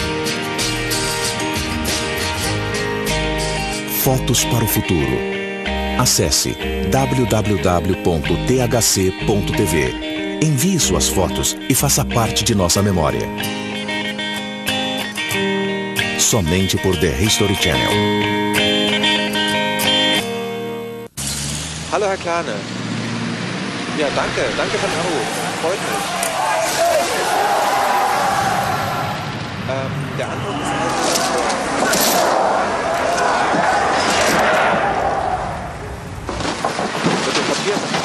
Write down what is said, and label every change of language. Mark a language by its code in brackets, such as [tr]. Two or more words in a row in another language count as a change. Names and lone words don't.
[pt] Fotos para o futuro. Acesse www.thc.tv. Envie suas fotos e faça parte de nossa memória. Somente por The History Channel. [de] Hallo Herr Klane. Ja, danke für den Anruf. Freut mich. Der Anruf ist mit dem Papier.